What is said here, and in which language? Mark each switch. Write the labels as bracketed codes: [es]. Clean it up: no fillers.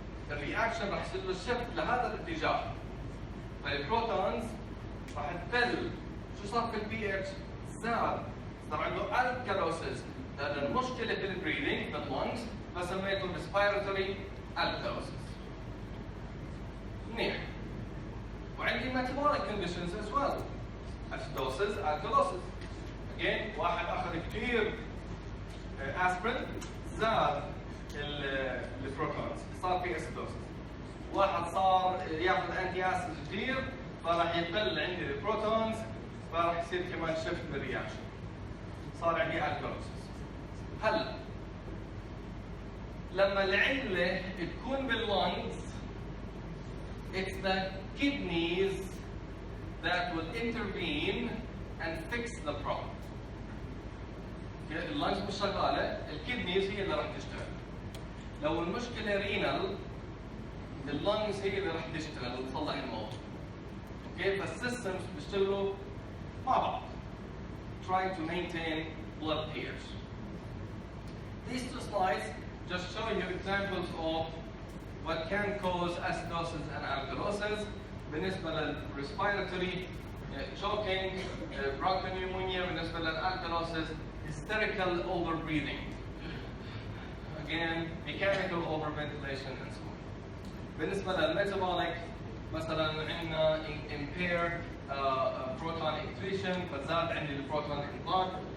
[ar] الرياكشن راح يصير له شيفت لهذا الاتجاه. فالبروتونز راح تقل. شو صار في البي اتش؟ زاد، صار عنده الكالوسيس لأن المشكلة في البريذنج، في اللنجز، فسميته ريسبيراتوري alkalosis. منيح. وعندي [en] metabolic conditions as well. Acidosis, alkalosis. Again, [ar] واحد أخذ كثير aspirin، زاد البروتونز، صار في acidosis. واحد صار ياخذ انتي اسيد كثير، فراح يقل عندي البروتونز، فراح يصير كمان شيفت بالرياكشن. صار عندي alkalosis. هلا لما العلة تكون باللنجز، [en] it's the kidneys that will intervene and fix the problem. [ar] اللنجز مش شغالة، الكدنيز هي اللي راح تشتغل. لو المشكلة رينال، اللنجز هي اللي راح تشتغل وتصلح الموضوع. اوكي، فالسيستمز بيشتغلوا مع بعض. [en] Trying to maintain blood pH. These two slides just showing you examples of what can cause acidosis and alkalosis. [ar] بالنسبة [en] للrespiratory choking, bronchopneumonia. [ar] بالنسبة [en] للalkalosis, hysterical overbreathing. Again, mechanical overventilation and so on. [ar] بالنسبة للmetabolic, مثلا عندنا [en] impaired proton excretion، [ar] فزاد عندي البروتون [en] in blood.